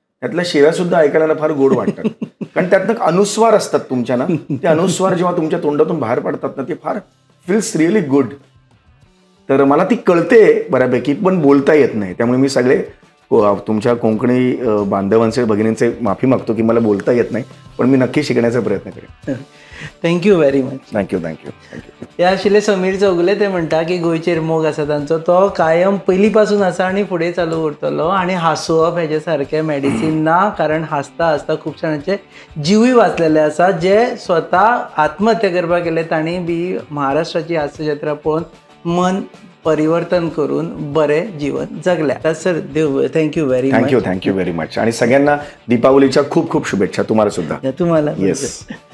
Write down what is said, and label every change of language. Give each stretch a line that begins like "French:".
Marathi: त्यातल्या शिव्या सुद्धा ऐकायला ना फार गोड वाटतात. कारण त्यातनं अनुस्वार असतात तुमच्या ना, ते अनुस्वार जेव्हा तुमच्या तोंडातून बाहेर पडतात ना, ते फार
English: Feels really good.
Marathi: तर मला ती कळते बऱ्यापैकी, पण बोलता येत नाही. त्यामुळे मी सगळे तुमच्या कोकणी बांधवांचे भगिनींचे माफी मागतो की मला बोलता येत नाही, पण मी नक्की शिकण्याचा प्रयत्न करेन.
English: Thank you very much. Thank you thank you thank you.
Konkani: हे आशिल्ले समीर चौगुले. ते म्हणटा की गोंयचेर मोग आसा तांचो तो कायम पयलीं पासून आसा आनी फुडें चालू उरतलो. आनी हांसोवप हेजे सारकें मेडिसीन ना, कारण हांसता हांसता खूब जाणांचे जिवूय वाचलेले आसा. जे स्वता आत्महत्या करपाक गेले तांणी बी महाराष्ट्राची हास्य जत्रा पळोवन मन परिवर्तन करून बरें जीवन जगल्या.
English: Sir देव thank you very much. Thank you very much.
Marathi: आणि सगळ्यांना दीपावलीच्या खूप खूप शुभेच्छा. तुम्हाला सुद्धा. तुम्हाला.
English: Yes.